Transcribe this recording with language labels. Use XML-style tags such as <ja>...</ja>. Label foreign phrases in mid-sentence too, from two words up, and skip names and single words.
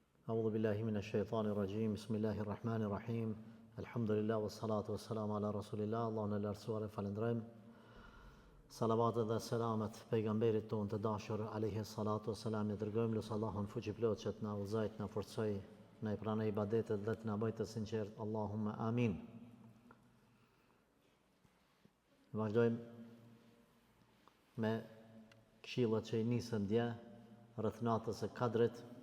<ar>أعوذ بالله من الشيطان الرجيم بسم الله الرحمن الرحيم الحمد لله والصلاة والسلام على رسول الله</ar> <sq>الله në lartësuar e falendrojmë salavatet dhe selamet pejgamberit tonë të dashur</sq> <ar>عليه الصلاة والسلام</ar> <sq>ne dërgojmë lut Allahun fuqiplot që të na udhëzoj, të na forcoj, na i pranoj ibadetet dhe të na bëjë të sinqert.</sq> <ar>اللهم آمين.</ar> <sq>Vazhdojmë me këshillat që i nisën dje rreth natës së Kadrit.</sq>